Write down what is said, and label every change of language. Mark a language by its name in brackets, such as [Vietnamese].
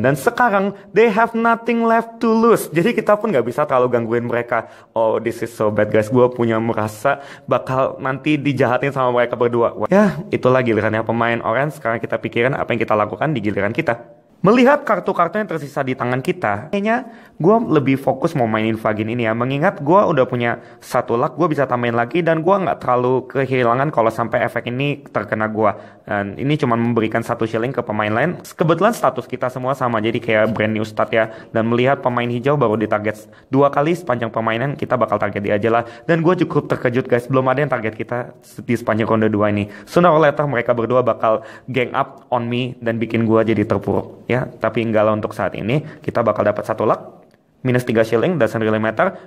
[Indonesian] Dan sekarang [English] they have nothing left to lose. [Indonesian] Jadi kita pun gak bisa terlalu gangguin mereka. [English] Oh, this is so bad guys. [Indonesian] Gue punya merasa bakal nanti dijahatin sama mereka berdua. Ya, itulah gilirannya pemain oranye. Sekarang kita pikirin apa yang kita lakukan di giliran kita. Melihat kartu-kartu yang tersisa di tangan kita, kayaknya gue lebih fokus mau mainin Fagin ini ya. Mengingat gue udah punya 1 luck, gue bisa tambahin lagi dan gue nggak terlalu kehilangan kalau sampai efek ini terkena gue. Dan ini cuma memberikan 1 shilling ke pemain lain. Kebetulan status kita semua sama, jadi kayak [English] brand new start [Indonesian] ya. Dan melihat pemain hijau baru ditarget 2 kali sepanjang permainan, kita bakal target dia aja lah. Dan gue cukup terkejut guys, belum ada yang target kita di sepanjang ronde 2 ini. [English] Sooner or later [Indonesian] mereka berdua bakal [English] gang up on me [Indonesian] dan bikin gue jadi terpuruk. Ya, tapi enggak lah untuk saat ini. Kita bakal dapat 1 luck, minus 3 shilling, [English] doesn't really matter.